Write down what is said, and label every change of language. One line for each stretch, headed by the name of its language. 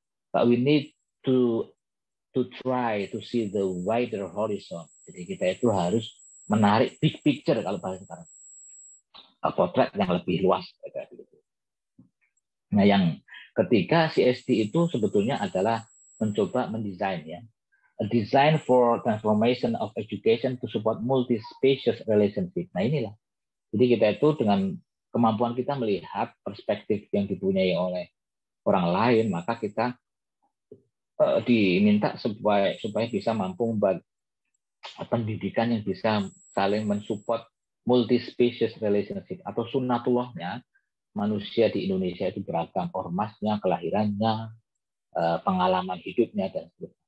English: But we need to try to see the wider horizon.
Indonesian: Jadi kita itu harus menarik
English: big picture
Indonesian: kalau bahasa sekarang. Potret yang lebih luas. Nah, yang ketiga, CST itu sebetulnya adalah mencoba mendesain ya.
English: A design for transformation of education to support multi-species relationship.
Indonesian: Nah, inilah. Jadi kita itu dengan kemampuan kita melihat perspektif yang dipunyai oleh orang lain, maka kita diminta supaya bisa mampu membuat pendidikan yang bisa saling mensupport
English: multi-species relationship,
Indonesian: atau sunnatullahnya manusia di Indonesia itu beragam, ormasnya, kelahirannya, pengalaman hidupnya, dan sebagainya.